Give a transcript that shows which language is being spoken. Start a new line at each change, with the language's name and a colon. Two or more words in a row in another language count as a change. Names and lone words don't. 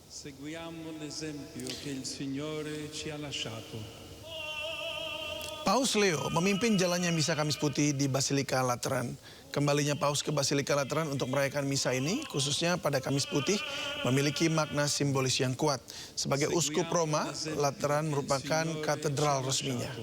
Italian: Seguiamo l'esempio che il Signore ci ha lasciato.
Indonesian: Paus Leo memimpin jalannya Misa Kamis Putih di Basilika Lateran. Kembalinya Paus ke Basilika Lateran untuk merayakan Misa ini, khususnya pada Kamis Putih, memiliki makna simbolis yang kuat. Sebagai uskup Roma, Lateran merupakan katedral resminya.